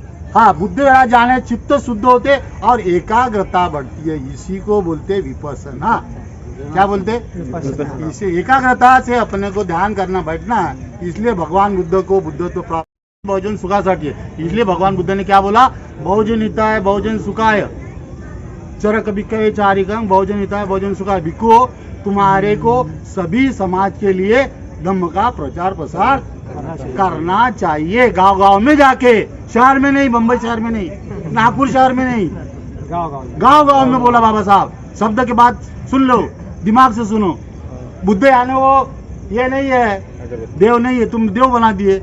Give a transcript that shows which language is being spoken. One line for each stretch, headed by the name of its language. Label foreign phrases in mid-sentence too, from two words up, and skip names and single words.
Hindi: हाँ, बुद्ध विहार जाने चित्त शुद्ध होते और एकाग्रता बढ़ती है, इसी को बोलते विपස්සना। क्या बोलते? इसे एकाग्रता से अपने को ध्यान करना बैठना है। इसलिए भगवान बुद्ध को बुद्धत्व प्राप्त बहुजन सुखासाठी है। इसलिए भगवान बुद्ध ने क्या बोला?
Pali: बहुजन हिताय बहुजन सुखाय चरक बिक्कवे चारिकं बहुजन हिताय बहुजन सुखाय।
Hindi: भिक्खु, तुम्हारे को सभी समाज के लिए धम्म का प्रचार प्रसार करना चाहिए, गांव गांव में जाके, शहर में नहीं, बम्बई शहर में नहीं, नागपुर शहर में नहीं, गांव गांव में बोला बाबा साहब। शब्द के बाद सुन लो, दिमाग से सुनो। बुद्ध यानी वो ये नहीं है, देव नहीं है, तुम देव बना दिए।